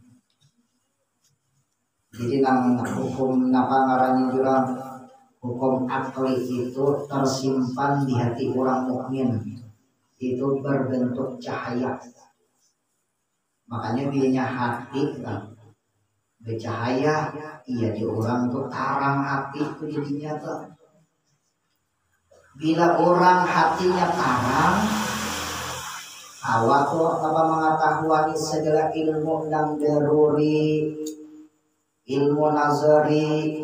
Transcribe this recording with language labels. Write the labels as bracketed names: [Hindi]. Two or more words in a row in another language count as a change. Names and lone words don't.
[Indonesian] Jadi hukum napa ngarannya juga hukum akli itu tersimpan di hati orang mukmin, itu berbentuk cahaya. Makanya biasanya hati kan bercahaya, [Banjar] iya di orang tuh tarang hati itu jadinya tuh. [Indonesian] Bila orang hatinya tarang, awak tuh apa mengetahui segala ilmu yang daruri, ilmu nazari.